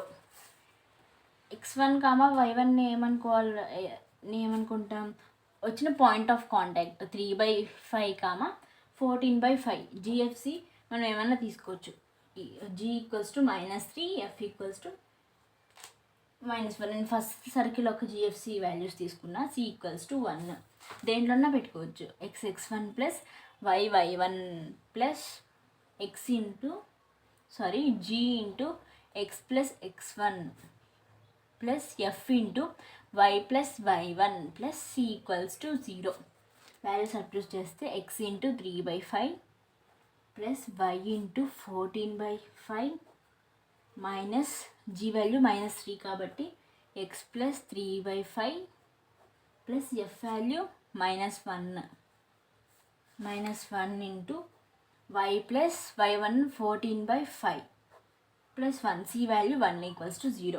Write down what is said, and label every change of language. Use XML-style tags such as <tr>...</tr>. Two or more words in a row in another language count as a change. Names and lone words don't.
<te>x1, y1 ఏమనుకుంటాం వచ్చిన</te> <en>point of contact</en> <te>3/5, 14/5 GFC మనం ఏమన్నా తీసుకోవచ్చు. G = -3, F = -1. నేను</te> <en>first circle</en> <te>ఒక GFC వాల్యూస్ తీసుకున్నా. C = 1 దేంట్లోన్నా పెట్టుకోవచ్చు. x1 + y1 + G × x + x1 + F × y + y1 + C = 0.</te> <en>value substitute</en> <te>చేస్తే x × 3/5 + y × 14/5</te> <en>minus G value</en> <te>-3 కాబట్టి x + 3/5 + F వాల్యూ -1 × y + y1 14/5 + 1 C వాల్యూ 1 = 0.</te>